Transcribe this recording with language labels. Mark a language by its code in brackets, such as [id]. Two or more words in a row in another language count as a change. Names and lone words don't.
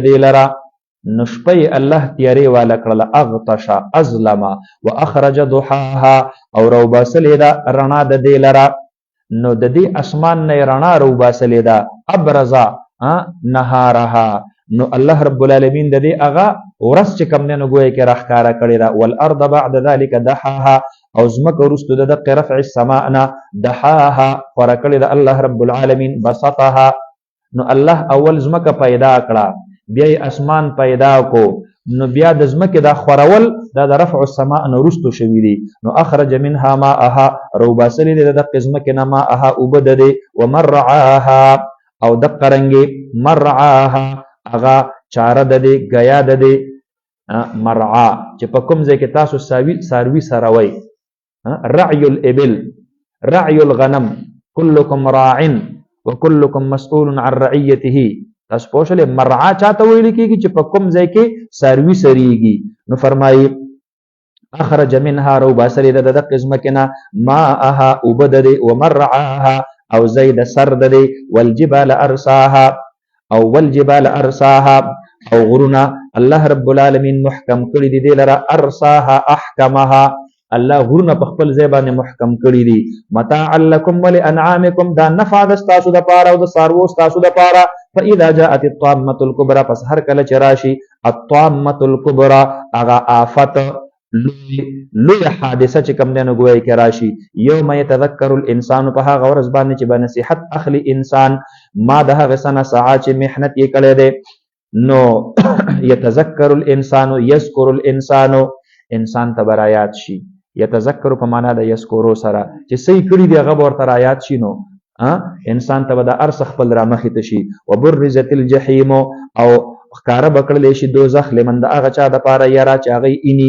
[ps] دې لره نو شپې الله تیارې والا کړله [ar] اغطش ازلم واخرج ضحاها [ps] او روباسلې ده رڼا د دې لره نو د دې اسمان نه رڼا روباسلې ده [ar] ابرز نهارها [ps] نو [ar] الله رب العالمین [ps] د دې هغه ورځ چې کوم دی نو ګویا کې راښکاره کړې ده [ar] والارض بعد ذلك دحاها [ps] او ځمکه وروسته د دقې [ar] رفع السماء [ps] نه دحاها خورا کړې ده [ar] الله رب العالمین [ps] بسطها نو الله اول ځمکه پیدا کړه بیا یې اسمان پیدا کو نو بیا د ځمکې دا خورول دا د [ar] رفع السماء [ps] نه وروسته شوي دي نو [ar] اخرج منها ماءها [ps] روباسلې دي د دقې ځمکې نه ماءها اوبه د دې ومرعاها او دقه رنګې مرعاها هغه چاره د دې ګیا د دې مرعا چې په کوم ځای کې تاسو څاروي سره وئ [ar] رعي الابل رعي الغنم كلكم راع وكلكم مسؤول عن رعيته [ps] تاسو پوه شولې مرعا چاته ویل کېږي چې په کوم ځای کې څاروي سریږي نو فرمایي [ar] اخرج منها [ps] روباسلې د دقې ځمکې نه ماءها اوبه د دې ومرعاها او زید سر د دې والجبال ارساها او غرونه [ar] الله رب العالمین [ps] محکم کړي دي دې لره [ar] ارساها احکمها الله [ps] غرونه په خپل ځای باندې محکم کړي دي [ar] متاعا لکم ولانعامکم [ps] دا نفع د ستاسو دپاره او د څاروو ستاسو دپاره [ar] فاذا جاءت الطامة الكبرى [ps] پس هر کله چې راشي [ar] الطامة الكبرى [ps] هغه آفت لوی حادثه چې کوم دی نو ګویا کې راشي [ar] یوم یتذکر الانسان [ps] په هغه ورځ باندې چې به نصیحت اخلي انسان ما د هغه څه نه سعا چې محنت یې کړی دی نو [ar] یتذکر الانسان یذکر الانسان [ps] انسان ته به رایاد شي یتذکر په معنا د یذکرو سره چې صحیح کړي دی هغه به ورته رایاد شي نو انسان ته به د هر څه خپل رامخې ته شي [ar] وبرزت الجحیم [ps] او ښکاره به کړلی شي دوزخ لمن د هغه چا دپاره یره چې هغه اینی